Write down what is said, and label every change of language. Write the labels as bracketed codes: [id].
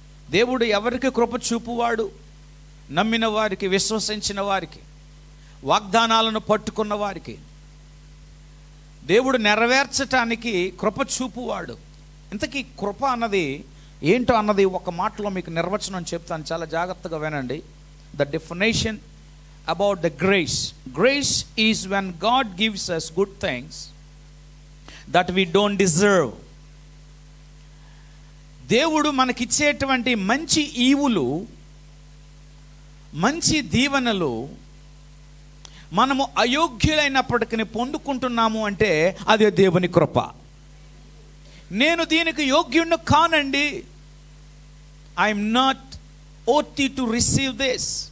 [te] దేవుడు ఎవరికి కృప చూపువాడు? నమ్మిన వారికి, విశ్వసించిన వారికి, వాగ్దానాలను పట్టుకున్న వారికి దేవుడు నెరవేర్చటానికి కృప చూపువాడు. ఇంతకీ కృప అన్నది ఏంటో అన్నది ఒక మాటలో మీకు నిర్వచనం చెప్తాను, చాలా జాగ్రత్తగా వినండి. [en] The definition about the grace. Grace is when God gives us good things that we don't deserve. [te] దేవుడు మనకిచ్చేటువంటి మంచి ఈవులు, మంచి దీవెనలు మనము అయోగ్యులైనప్పటికీ పొందుకుంటున్నాము అంటే అదే దేవుని కృప. నేను దీనికి యోగ్యుణ్ణి కానండి, [en] I'm not worthy to receive this.